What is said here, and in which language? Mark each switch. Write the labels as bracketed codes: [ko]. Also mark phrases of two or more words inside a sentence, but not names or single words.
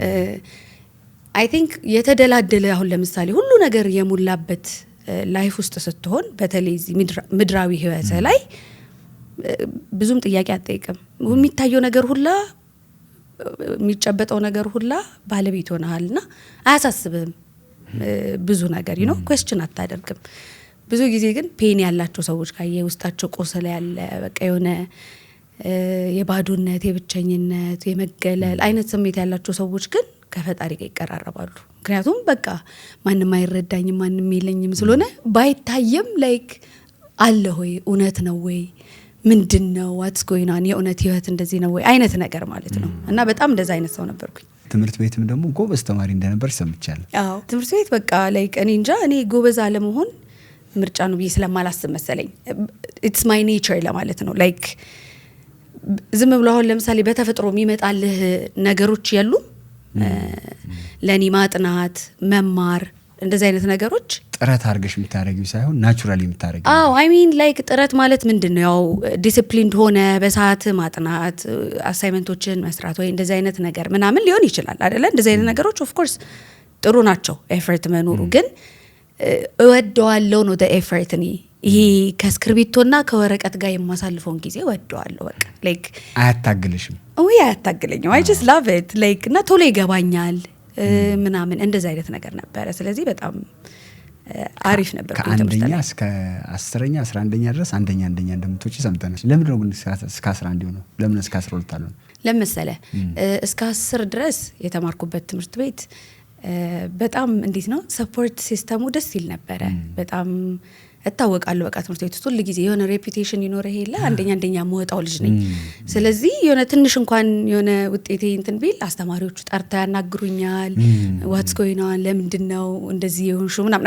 [en] I think [am] የተደላደለ አሁን ለምሳሌ ሁሉ ነገር የሙላበት ላይፍ ውስጥ ስትሆን በተለይ ምድራዊ ህይወት ላይ ብዙም ጥያቄ አትጠይቅም የሚታየው ነገር ሁላ የሚጨበጠው ነገር ሁላ ባለቤት ሆነሃልና አያሳስብም ብዙ ነገር ኩዌስችን አታደርግም ብዙ ጊዜ ግን ፔን ያላቸው ሰዎች ጋር የውስጣቸው ቆሰለ ያለ በቃ የሆነ የባዶነት የብቸኝነት የመገለል አይነት ስሜት ያላቸው ሰዎች ግን ከፈጣሪ ጋር ይቀራረባሉ ምክንያቱም በቃ ማንንም አይረዳኝም ማንንም የለኝም ስለሆነ ባይታየም ላይክ አለ ሆይ እውነት ነው ወይ ምንድነው [en] what's going on [am] የእውነት ህይወት እንደዚህ ነው ወይ አይነት ነገር ማለት ነው እና በጣም እንደዛ አይነት ሰው ነበርኩኝ ትምህርት ቤትም ደግሞ ጎበዝ ተማሪ እንደነበር ሰምቻለሁ አዎ ትምህርት ቤት በቃ ላይክ እኔ እንጃ እኔ ጎበዝ አለመሆን ምርጫ ነው ብዬ ስለማላስብ መሰለኝ [en] it's my nature [am] ለማለት ነው ላይክ ዝም ብሎ አሁን ለምሳሌ በተፈጥሮ የሚመጣልህ ነገሮች ያሉ ለኔ ማጥናት መማር እንደዚህ አይነት ነገሮች ጥረት አድርገሽ የምታረጊው ሳይሆን ናቹራሊ የምታረጊው [en] I mean like [am] ጥረት ማለት ምንድነው ያው ዲሲፕሊንድ ሆነ በሰዓት ማጥናት አሳይመንቶችን መስራት ወይ እንደዚህ አይነት ነገር ምናምን ሊሆን ይችላል አይደለ እንደዚህ አይነት ነገሮች [en] of course [am] ጥሩ ናቸው ኤፈርት መኖሩ ግን እወደዋለሁ ነው [en] the effort [am] እኔ ይሄ ከስክሪፕቶና ከወረቀት ጋር የማሳልፈውን ጊዜ እወደዋለሁ በቃ like አያታግልሽም ወይ አያታግለኝም [en] I just love it like [am] እና ቶሎ ይገባኛል ምናምን እንደዛ አይነት ነገር ነበር ስለዚህ በጣም አሪፍ ነበር ከአንደኛ እስከ 10ኛ 11ኛ ድረስ አንደኛ እንደምትወጪ ሰምተናል ለምን ነው ግን እስከ 11 ነው ለምን እስከ 12 አልሆነ ለምሳሌ እስከ 10 ድረስ የተማርኩበት ትምህርት ቤት በጣም እንዴት ነው [en] support system [am] ደስ ይል ነበር በጣም እታወቃለሁ በቃ ትምህርት ቤት ውስጥ ሁሉ ጊዜ የሆነ ሬፑቴሽን ይኖርህ የለ አንደኛ የምወጣው ልጅ ነኝ። ስለዚህ የሆነ ትንሽ እንኳን የሆነ ውጤቴ እንትን ቢል አስተማሪዎቹ ጠርተው ያናግሩኛል። [en] what's going on [am] ለምንድነው እንደዚህ የሆንሽው ምናምን